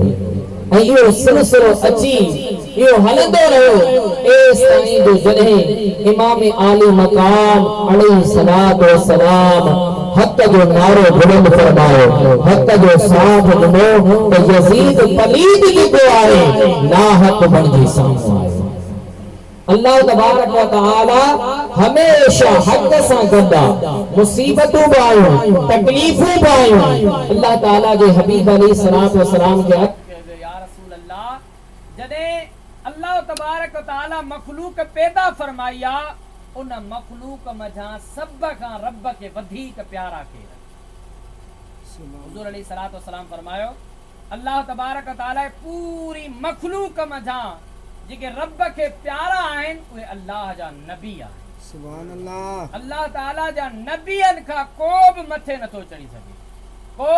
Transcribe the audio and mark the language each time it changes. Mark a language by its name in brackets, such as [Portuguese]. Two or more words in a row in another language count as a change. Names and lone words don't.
[Sindhi] ऐं इहो सिलसिलो अची इहो हलंदो रहियो एस ताईं जो जॾहिं इमाम आली मकाम [Arabic] عليه الصلاة والسلام [Sindhi] हक़ जो नारो बुलंद फरमायो, हक़ जो साथ ॾिनो त यज़ीद पलीद जेको आहे नाहक बणजी साम्हूं आयो। [Arabic] الله تبارك وتعالى [Sindhi] हमेशा हक़ सां गॾु आहे। मुसीबतूं बि आयूं, तकलीफ़ूं बि आयूं, अल्लाह ताला जे हबीब [Arabic] عليه الصلاة والسلام [Sindhi] खे जॾहिं [Arabic] الله تبارك وتعالى [Sindhi] मखलूक पैदा फरमाया, उन मखलूक मझां सब खां रब खे वधीक प्यारा कयो। हुज़ूर [Arabic] عليه الصلاة والسلام [Sindhi] फरमायो, [Arabic] الله تبارك وتعالى [Sindhi] पूरी मखलूक मझां जेके रब खे प्यारा आहिनि उहे अल्लाह जा नबी आहिनि। [Arabic] سبحان الله. [Sindhi] अल्लाह ताला जा नबियनि खां को बि मथे नथो चढ़ी सघे।